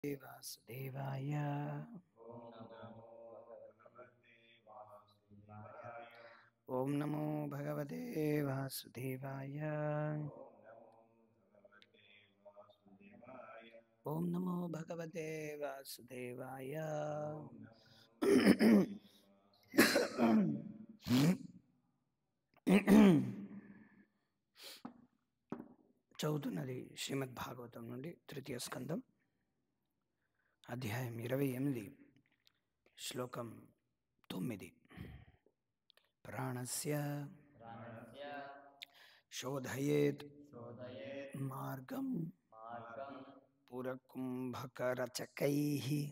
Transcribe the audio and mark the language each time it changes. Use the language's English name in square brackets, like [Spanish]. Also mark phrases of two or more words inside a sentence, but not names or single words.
[Sanskrit] वासुदेवाय ॐ नमो भगवते वासुदेवाय ॐ नमो भगवते वासुदेवाय [Telugu] చదువుతున్నది శ్రీమద్ భాగవతం నుండి తృతీయ స్కందం అధ్యాయం 28 శ్లోకం 9 [Sanskrit] ప్రాణస్య శోధయేత్ మార్గం పురకుంభకరచకైః